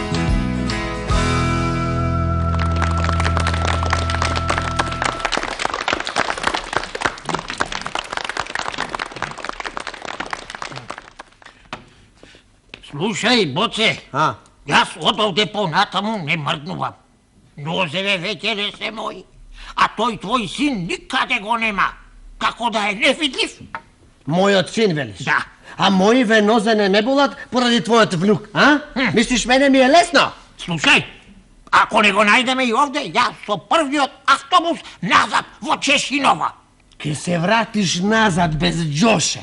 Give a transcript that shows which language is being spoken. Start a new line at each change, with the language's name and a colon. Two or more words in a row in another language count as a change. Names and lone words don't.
Macedonian: Slušaj, Boce, jaz od ovde ponatamu ne mrdnuvam. Nozeve već ne se moji, a toj tvoj sin nikade go nema, kako da je nevidljiv. Мојот син, велиш? Да. А мои венозе не болат поради твојот внук, а? Мислиш, мене ми е лесно? Слушај, ако не го најдеме и овде, јас со првиот автобус назад во Чешинова. Ке се вратиш назад без Ѓоше.